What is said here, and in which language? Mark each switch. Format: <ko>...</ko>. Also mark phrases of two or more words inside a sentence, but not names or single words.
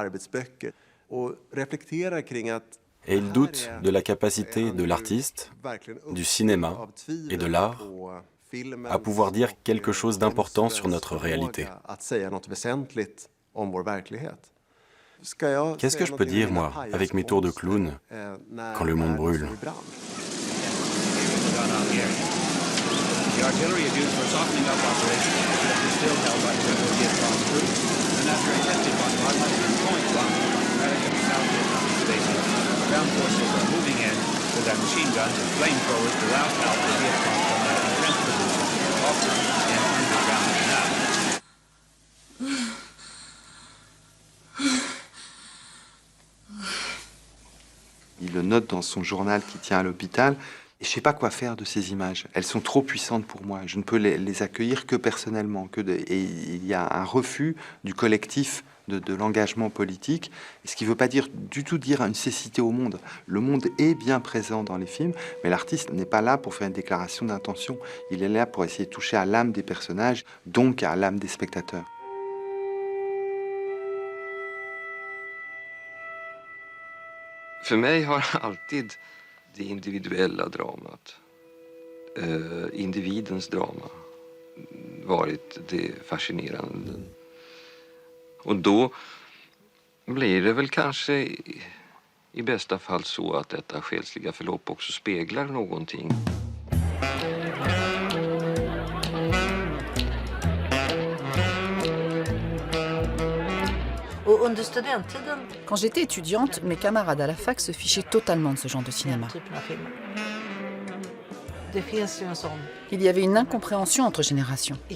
<fr>Et il doute de la capacité de l'artiste, du cinéma et de l'art à pouvoir dire quelque chose d'important sur notre réalité. Qu'est-ce que je peux dire, moi, avec mes tours de clown, quand le monde brûle ?</fr> <en>artillery is used for softening up operations, but is still held by the Rebel Vietcong troops. The naturally tested one has been point one from American South Vietnamese bases. Ground forces are moving in with their machine guns and flamethrowers to rout out the Vietcong from their entrenched positions, often in underground canals.</en> <fr>Il le note dans son journal qui tient à l'hôpital. Et je ne sais pas quoi faire de ces images. Elles sont trop puissantes pour moi. Je ne peux les accueillir que personnellement. Et il y a un refus du collectif de l'engagement politique, ce qui ne veut pas du tout dire une cécité au monde. Le monde est bien présent dans les films, mais l'artiste n'est pas là pour faire une déclaration d'intention. Il est là pour essayer de toucher à l'âme des personnages, donc à l'âme des spectateurs.</fr> <sv>För mig har alltid det individuella dramat, individens drama, varit det fascinerande. Och då blir det väl kanske i bästa fall så att detta själsliga förlopp också speglar någonting.</sv> <fr>Quand j'étais étudiante, mes camarades à la fac se fichaient totalement de ce genre de cinéma. Il y avait une incompréhension entre générations.</fr>